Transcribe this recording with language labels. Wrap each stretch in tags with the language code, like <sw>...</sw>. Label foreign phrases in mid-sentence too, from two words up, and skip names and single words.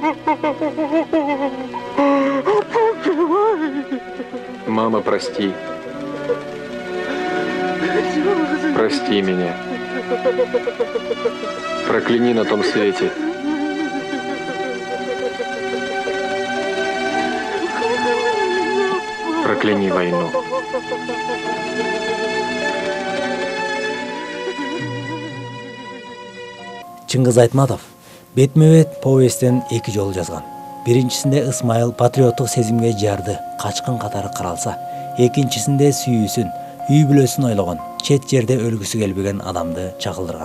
<ru>Мама, прости. Прости меня. Прокляни на том свете. Прокляни войну.</ru> <ky>Чыңгыз Айтматов бетме-бет повесттен эки жол жазган. Биринчисинде Ысмайыл патриоттук сезимге жарды, качкын катары каралса, экинчисинде сүйүүсүн, үй бүлөсүн ойлогон, чет жерде өлгүсү келбеген адамды чагылдырган.</ky>